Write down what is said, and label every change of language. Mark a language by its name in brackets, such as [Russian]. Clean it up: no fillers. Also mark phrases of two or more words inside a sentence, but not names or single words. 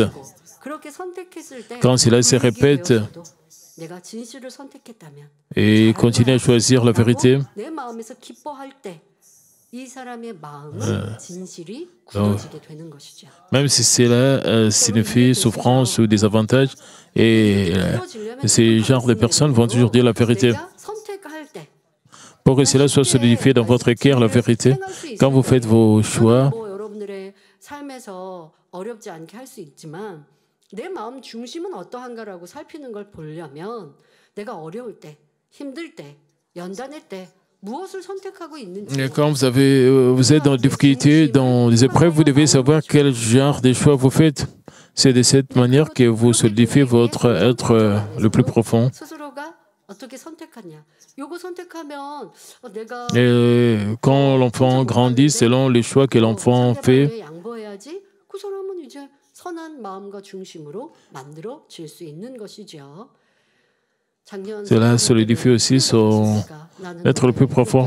[French] Quand cela se répète et continue à choisir la vérité, même si cela signifie souffrance ou désavantage, et ces genres de personnes vont toujours dire la vérité. Pour que cela soit solidifié dans votre cœur, la vérité, quand vous faites vos choix, [Korean] 내 마음 중심은 어떠한가라고 살피는 걸 보려면 내가 어려울 때, 힘들 때, 연단할 때 무엇을 선택하고 있는지. [French] Quand vous êtes dans des difficultés, dans des épreuves, vous devez savoir quel genre de choix vous faites. C'est de cette manière que vous solidifiez votre être le plus profond. Et quand l'enfant grandit, selon les choix que l'enfant fait, cela solidifie aussi son être le plus profond.